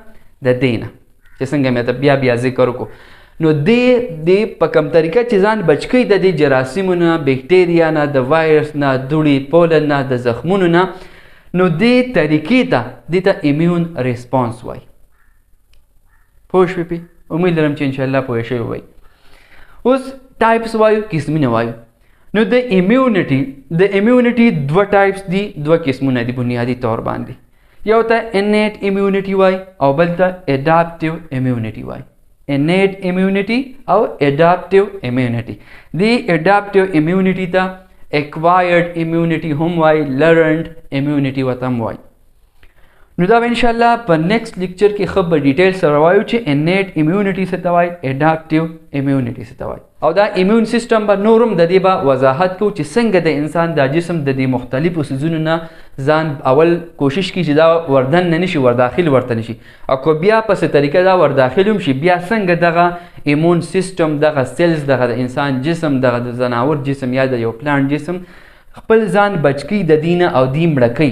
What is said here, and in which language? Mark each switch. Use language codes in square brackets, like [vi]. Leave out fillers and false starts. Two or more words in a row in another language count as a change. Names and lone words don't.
[ps] د دې نه، چې څنګه مې ته بیا ذکر وکړو. نو دې په کوم طریقه چې ځان بچ کوي د دې جراثیمو نه، بیکټیریا نه، د وایرس نه، دوړې، پولن نه، د زخمونو نه، نو دې طریقې ته دې ته [en] immune response [ps] وایي. پوه شوې پې؟ امید لرم چې انشاءالله پوه شوي وایي. اوس ټایپس وایو، قسمونه وایو. نو د ایمیونټي دوه ټایپس دي، دوه قسمونه دي بنیادي طور باندې. یو ته [en] innate immunity [ps] وایي او بل ته [en] adaptive immunity [ps] وایي. [en] innate immunity او adaptive immunity. [ps] دی [en] adaptive immunity [ps] ته [en] acquired immunity [ps] هم وایي، [en] learned immunity [ps] ورته هم وایي. نو دا به انشاءالله په [en] next lecture [ps] کې ښه په ډیټیل سره وایو چې [en] innate immunity [ps] څه ته وایي، [en] adaptive immunity [ps] څه ته وایي. او دا [en] immune system [ps] به نور هم د دې به وضاحت کوو چې څنګه د انسان دا جسم د دې مختلفو څیزونو نه ځان اول کوشش کوي چې دا وردن نه نشي، ورداخل ورته نشي، او که بیا په څه طریقه دا ورداخل هم شي، بیا څنګه دغه [en] immune system, [ps] دغه سیلز، دغه د انسان جسم، دغه د ځناور جسم یا د یو پلانټ جسم خپل ځان بچ کوي د دې نه او دې مړه کوي.